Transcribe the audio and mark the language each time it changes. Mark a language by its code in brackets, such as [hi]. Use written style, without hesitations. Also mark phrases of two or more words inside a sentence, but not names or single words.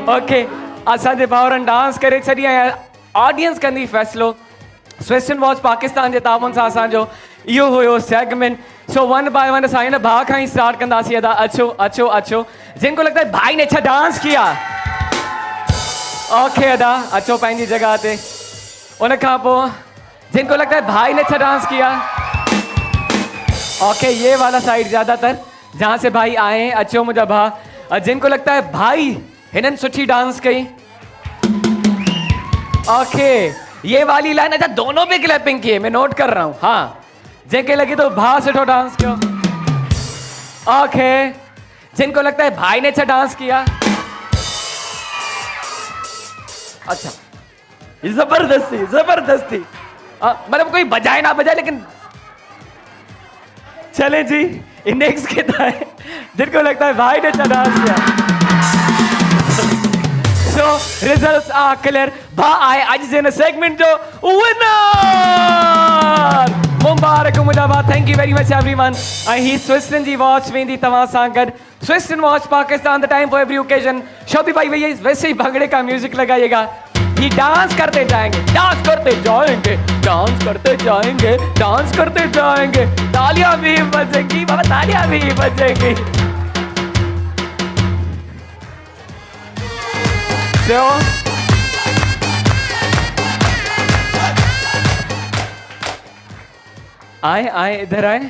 [sd] ओके, असांजे भाउरनि डांस करे छॾी ऐं ऑडियंस कंदी फ़ैसिलो। स्विस एंड वॉच पाकिस्तान जे तावन सां असांजो इहो हुयो सेगमेंट। सो [en] one by one [sd] असां हिन भाउ खां ई स्टार्ट कंदासीं। अदा अचो अचो अचो, [ur] جن کو لگتا ہے بھائی نے اچھا ڈانس کیا. [sd] ओके अदा, अचो पंहिंजी जगह ते। उन खां पोइ [ur] جن کو لگتا ہے بھائی نے اچھا ڈانس کیا، اوکے، یہ والا سائیڈ زیادہ تر جہاں سے بھائی آئے ہیں, [sd] अचो मुझा भाउ। [ur] جن کو لگتا ہے بھائی [sd] हिनन सुठी डांस कई, [ur] ओके, یہ والی لائن. اچھا، دونوں پہ کلیپنگ کی ہے، میں نوٹ کر رہا ہوں. [sd] हाँ, जंहिंखे लगे तो भाउ सुठो डांस कियो। [ur] اوکے، جن کو لگتا ہے بھائی نے اچھا ڈانس کیا، اچھا، زبردستی زبردستی، مطلب کوئی بجائے نہ بجائے، لیکن چلے جی، نیکسٹ کہتا ہے جن کو لگتا ہے بھائی نے اچھا ڈانس کیا. [en] So results are clear. [sd] भा आए आज जे सेगमेंट जो विनर। मुबारक मुंहिंजा भाउ, [en] thank you very much everyone. [sd] ऐं ही स्विस जी वॉच वेंदी तव्हां सां गॾु। [ur] स्विस वॉच पाकिस्तान, [en] the time for every occasion. [ur] شوبی بھائی بھیا ویسے ہی بھنگڑے کا میوزک لگائیے گا. یہ ڈانس کرتے جائیں گے، ڈانس کرتے جائیں گے، ڈانس کرتے جائیں گے، ڈانس کرتے جائیں گے. تالیاں بھی بجیں گی بابا، تالیاں بھی بجیں گی. آئے آئے ادھر آئے.